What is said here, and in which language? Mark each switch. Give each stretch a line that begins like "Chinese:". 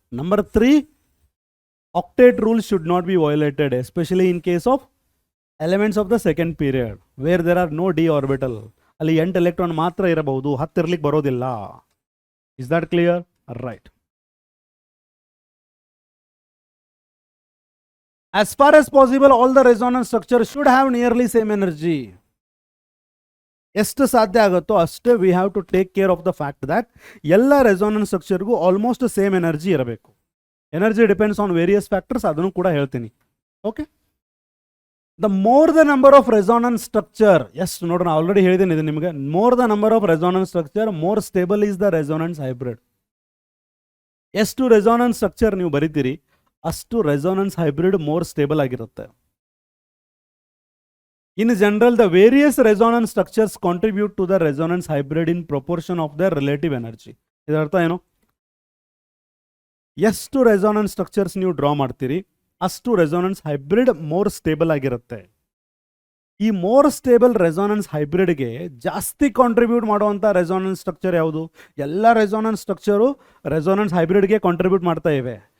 English: Number 3, octet rule should not be violated, especially in case of elements of the second period where there are no d orbital.
Kannada: ಅಲ್ಲಿ 8 electron ಮಾತ್ರ ಇರಬಹುದು, 10 ಇರ್ಲಿಕ್ಕೆ ಬರೋದಿಲ್ಲ.
English: Is that clear? Right. As far as possible, all the resonance structures should have nearly same energy.
Kannada: ಎಷ್ಟು ಸಾಧ್ಯ ಆಗುತ್ತೋ ಅಷ್ಟೇ
English: we have to take care of the fact that
Kannada: ಎಲ್ಲ ರೆಸೋನೆನ್ಸ್ ಸ್ಟ್ರಕ್ಚರ್ಗೂ ಆಲ್ಮೋಸ್ಟ್ ಸೇಮ್ ಎನರ್ಜಿ ಇರಬೇಕು.
English: energy depends on various factors,
Kannada: ಅದನ್ನು ಕೂಡ ಹೇಳ್ತೀನಿ. Okay,
English: the more the number of resonance structure,
Kannada: ಎಷ್ಟು ನೋಡೋಣ, ಆಲ್ರೆಡಿ ಹೇಳಿದ್ದೀನಿ ಇದು ನಿಮಗೆ.
English: More the number of resonance structure more stable is the resonance hybrid.
Kannada: ಎಷ್ಟು ರೆಸೋನೆನ್ಸ್ ಸ್ಟ್ರಕ್ಚರ್ ನೀವು ಬರಿತೀರಿ ಅಷ್ಟು ರೆಸೋನೆನ್ಸ್ ಹೈಬ್ರಿಡ್ ಮೋರ್ ಸ್ಟೇಬಲ್ ಆಗಿರುತ್ತೆ.
English: In general, the various resonance structures contribute to the resonance hybrid in proportion of their relative energy.
Kannada: ಇದರ ಅರ್ಥ ಏನು? ಎಷ್ಟು resonance structures ನೀವು draw ಮಾಡ್ತೀರಿ ಅಷ್ಟು ರೆಸೋನೆನ್ಸ್ ಹೈಬ್ರಿಡ್ ಮೋರ್ ಸ್ಟೇಬಲ್ ಆಗಿರುತ್ತೆ. ಈ ಮೋರ್ ಸ್ಟೇಬಲ್ ರೆಸೋನೆನ್ಸ್ ಹೈಬ್ರಿಡ್ಗೆ ಜಾಸ್ತಿ ಕಾಂಟ್ರಿಬ್ಯೂಟ್ ಮಾಡುವಂಥ ರೆಸೋನೆನ್ಸ್ ಸ್ಟ್ರಕ್ಚರ್ ಯಾವುದು? ಎಲ್ಲ ರೆಸೋನೆನ್ಸ್ ಸ್ಟ್ರಕ್ಚರು ರೆಸೋನೆನ್ಸ್ ಹೈಬ್ರಿಡ್ಗೆ ಕಾಂಟ್ರಿಬ್ಯೂಟ್ ಮಾಡ್ತಾ ಇವೆ.